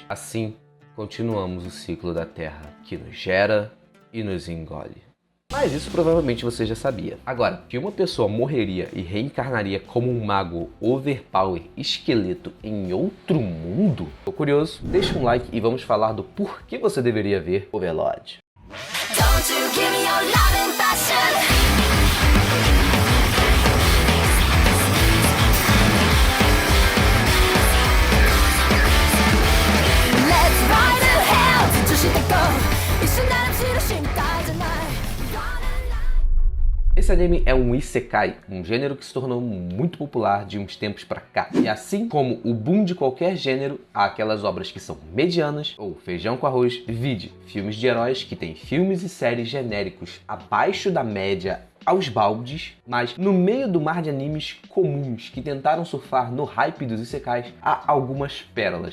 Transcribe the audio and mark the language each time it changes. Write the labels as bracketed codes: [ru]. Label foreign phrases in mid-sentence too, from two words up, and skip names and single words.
[pt] Assim, continuamos o ciclo da terra, que nos gera e nos engole. Mas isso provavelmente você já sabia. Agora, que uma pessoa morreria e reencarnaria como um mago overpower esqueleto em outro mundo? Tô curioso? Deixa um like e vamos falar do porquê você deveria ver Overlord. [en] Don't you give me your love and passion. Let's ride to hell. [ja] ずっとしてこう。一緒なら知る心配じゃない。 [pt] Esse anime é um isekai, um gênero que se tornou muito popular de uns tempos pra cá. E assim como o boom de qualquer gênero, há aquelas obras que são medianas ou feijão com arroz. Vide filmes de heróis que têm filmes e séries genéricos abaixo da média aos baldes, mas no meio do mar de animes comuns que tentaram surfar no hype dos isekais, há algumas pérolas.